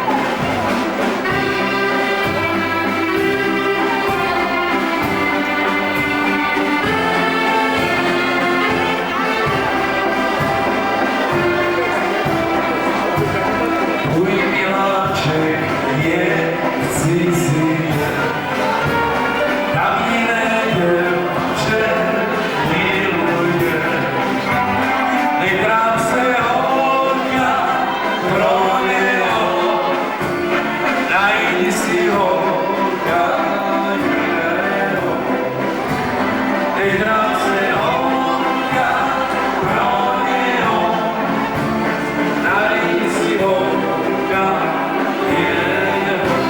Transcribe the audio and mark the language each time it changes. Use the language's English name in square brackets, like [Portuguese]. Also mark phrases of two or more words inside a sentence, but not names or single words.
[Slovak] Môj miláček je v cizine, tam nejdem, že miluje. [Czech] Netráp se holka pro něho, najdi si holka jiného. Netráp se holka pro něho, najdi si holka jiného.